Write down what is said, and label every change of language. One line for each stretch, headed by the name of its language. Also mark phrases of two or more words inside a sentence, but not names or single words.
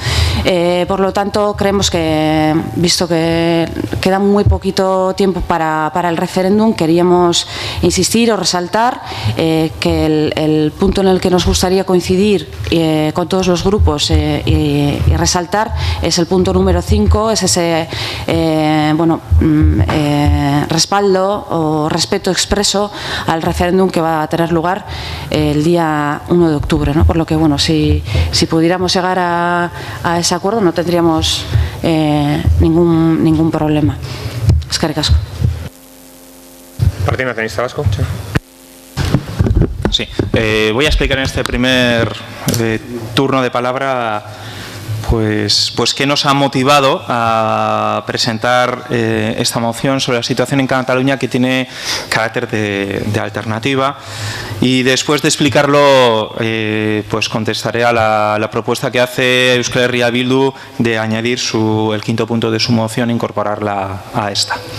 Spanish: Por lo tanto, creemos que, visto que queda muy poquito tiempo para el referéndum, queríamos insistir o resaltar que el punto en el que nos gustaría coincidir con todos los grupos y resaltar es el punto número 5, es ese respaldo o respeto expreso al referéndum que va a tener lugar el día 1 de octubre, ¿no? Por lo que, bueno, si pudiéramos llegar a ese acuerdo no tendríamos ningún problema.
Basque: Eskerrik asko.
Spanish: Partido Nacionalista Vasco. Sí, voy a explicar en este primer turno de palabra pues qué nos ha motivado a presentar esta moción sobre la situación en Cataluña, que tiene carácter de alternativa, y después de explicarlo pues contestaré a la propuesta que hace Euskal Herria Bildu de añadir el quinto punto de su moción e incorporarla a esta.